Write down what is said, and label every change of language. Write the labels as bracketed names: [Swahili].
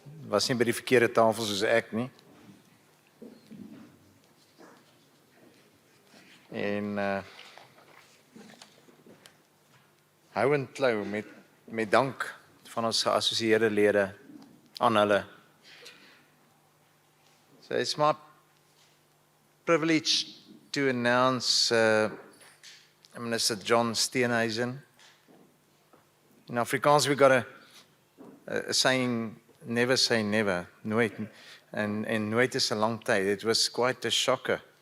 [Afrikaans] Was nie by die verkeerde tafel soos ek nie. En hou en klou met dank van ons geassosieerde lede aan hulle. [English] So it's my privilege to announce Minister John Steenhuisen. In Afrikaans we got a saying, never say never, nooit. [Afrikaans] En nooit is 'n lang tyd. [English] It was quite a shocker.